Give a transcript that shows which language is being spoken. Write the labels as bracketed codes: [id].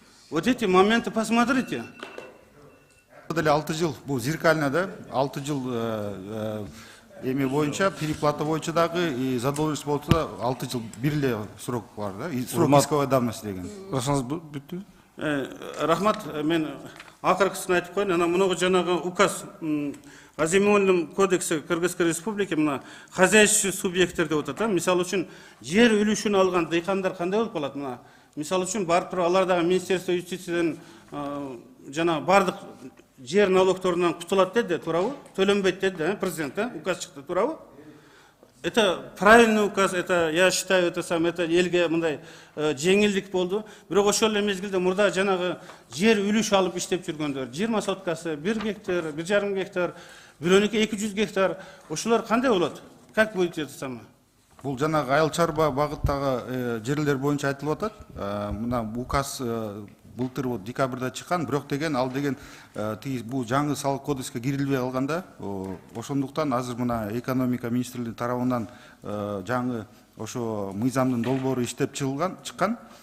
[ru] Вот эти моменты посмотрите. [ky] Деле 6 жыл, бул зеркально, да, 6 жыл эме боюнча, переплата боюнча дагы и задолженность болсо да 6 жыл бир эле срок бар, да, и срок исковой давности деген. Ошоңуз бүттү? Рахмат, мен акыркысын айтып коеюн. Ана мунугу жанагы указ о земельном кодексе Кыргызской республики мына хозяйственный субъекттер деп атат. Мисалы үчүн жер үлүшүн алган дыйкандар кандай болуп калат? Мына мисалы үчүн барып туруп алар дагы Министерство юстициядан жана бардык жер налогторунан кутулат деди, туурабы? Төлөнбөйт деди, президент, указ чыкты, туурабы? [ru] Это правильный указ, это, я считаю, это элге мындай жеңилдик болду. [ky] Бирок ошол эле мезгилде мурда жанагы жер үлүш алып иштеп жүргөндөр, 20 соткасы, 1 гектар, 1,5 гектар, бирөөнүкү 200 гектар, ошолор кандай болот? [ru] Как будет это самое? [ky] Бул жанагы айыл чарба багыттагы жерлер боюнча айтылып атат. Мына указ былтыр декабрда чыккан, бирок деген ал деген бул жаңы салык кодекске кирилбей калганда, ошондуктан азыр мына экономика министрлиги тарабынан жаңы ошо мыйзамдын долбоору иштеп чыккан.